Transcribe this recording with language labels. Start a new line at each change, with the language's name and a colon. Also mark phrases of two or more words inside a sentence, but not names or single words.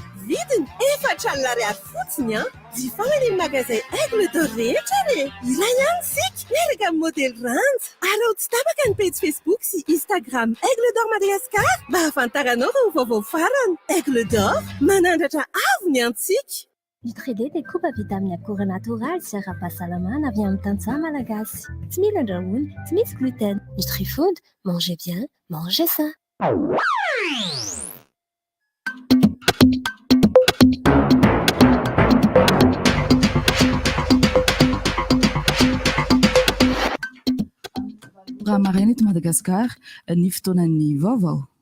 Malagasy: Vidiny 4,000 ariary fotsiny a. Jifaina ny magasin Aigle d'or rehetra re. Ilay ihany sika miaraka amin'ny modely rand. Alao tsy tapaka ny page Facebook sy Instagram Aigle d'or Madagascar mba hafantaranao ireo vaovao farany. Aigle d'or manandratra avo ny antsika.
French: Nutri-D découpe à vitamines accord naturel
Malagasy: sy ara-pahasalamana avy amin'ny tantsaha malagasy. Tsy mila andrahoina, tsy misy gluten.
French: Nutri-Food, mangez bien, mangez sain.
Malagasy: Raha maraina eto Madagasikara, ny fotoanan'ny vaovao.